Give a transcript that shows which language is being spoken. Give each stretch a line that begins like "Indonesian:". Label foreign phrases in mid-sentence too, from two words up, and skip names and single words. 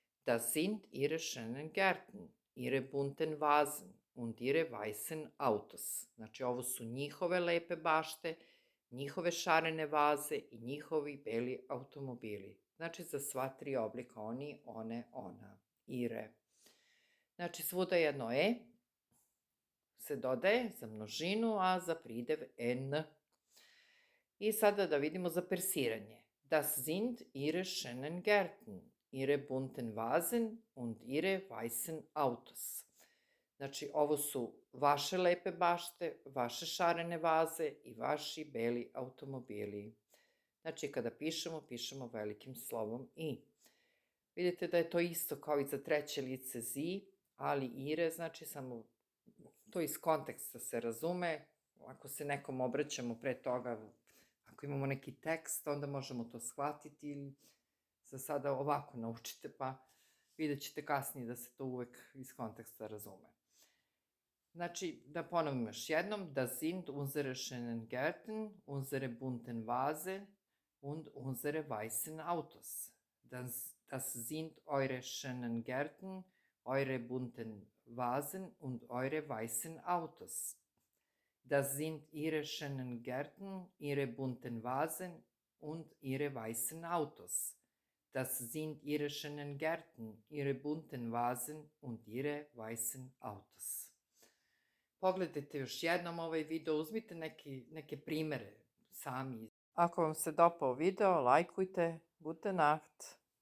German: Das sind ihre schönen Gärten, ihre bunten Vasen und ihre weißen Autos.
Serbian: Znači, ovo su njihove lepe bašte, njihove šarene vaze i njihovi beli automobili. Znači, za sva tri oblika oni, one, ona, ihre. Znači, svuda jedno se dodaje za množinu, a za pridev n. I sada da vidimo za persiranje.
German: Das sind ihre schönen Gärten, ihre bunten Vasen und ihre weißen Autos.
Serbian: Znači, ovo su vaše lepe bašte, vaše šarene vaze i vaši beli automobili. Znači, kada pišemo velikim slovom i. Vidite da je to isto kao i za treće lice zi, ali ire, znači samo to iz konteksta se razume. Ako se nekom obraćamo pre toga, ako imamo neki tekst, onda možemo to shvatiti ili za sada ovako naučite, pa vidjet ćete kasnije da se to uvek iz konteksta razume. Znači, da ponovim još jednom,
German: das sind unsere schönen Gärten, unsere bunten Vase und unsere weißen Autos. Das sind eure schönen Gärten, eure bunten Vasen und eure weißen Autos. Das sind ihre schönen Gärten, ihre bunten Vasen und ihre weißen Autos. Das sind ihre schönen Gärten, ihre bunten Vasen und ihre weißen Autos.
Serbian: Pogledajte još jednom ovaj video, uzmite neke primere sami. Ako vam se dopao video, lajkujte.
German: Gute Nacht.